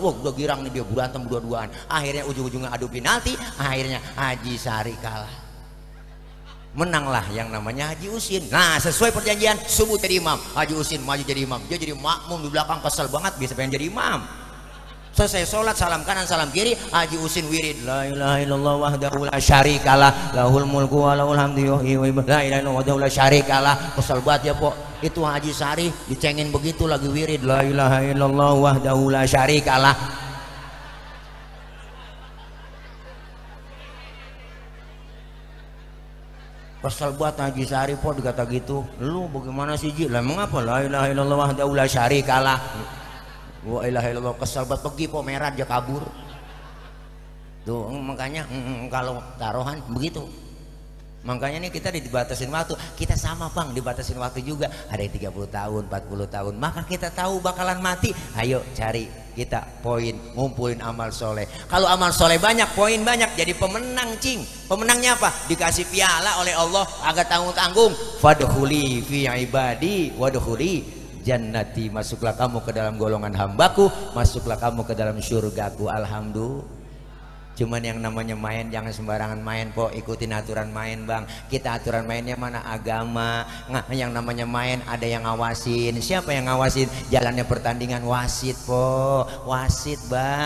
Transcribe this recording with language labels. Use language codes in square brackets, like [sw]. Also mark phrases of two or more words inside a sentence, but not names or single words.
[id] Wah, udah girang nih dia, berantem berdua-duaan. Akhirnya ujung-ujungnya adu penalti, akhirnya Haji Sari kalah. Menanglah yang namanya Haji Usin. Nah, sesuai perjanjian, subuh jadi imam, Haji Usin maju jadi imam, dia jadi makmum di belakang, kesel banget bisa pengen jadi imam. Selesai sholat, salam kanan salam kiri, Haji Usin wirid, [ar] لا إله إلا الله وحده لا شريك له، له الملك وله الحمد يحيي ويميت، لا إله إلا الله وحده لا شريك له. [id] Kesel banget ya pok, itu Haji Sari dicengin begitu lagi wirid, [ar] لا إله إلا الله وحده لا شريك له. [id] Kesel banget Haji Sari pok dikata gitu, lu bagaimana sih Ji, lah mengapa [ar] لا إله إلا الله وحده لا شريك له. وإله إلا الله, [id] kesel banget, pergi po, merah dia kabur. Tuh makanya kalau taruhan begitu. Makanya nih kita dibatasin waktu, kita sama bang dibatasin waktu juga. Ada yang 30 tahun 40 tahun, maka kita tahu bakalan mati. Ayo cari kita poin, ngumpulin amal soleh. Kalau amal soleh banyak, poin banyak, jadi pemenang cing. Pemenangnya apa? Dikasih piala oleh Allah, agak tanggung-tanggung. [ar] فادخلي في عبادي وادخلي جنتي, [id] masuklah kamu ke dalam golongan hambaku, masuklah kamu ke dalam surgaku. Alhamdulillah. Cuman yang namanya main jangan sembarangan main po, ikutin aturan main bang. Kita aturan mainnya mana, agama. Nah, yang namanya main ada yang ngawasin. Siapa yang ngawasin? Jalannya pertandingan wasit po, wasit bang.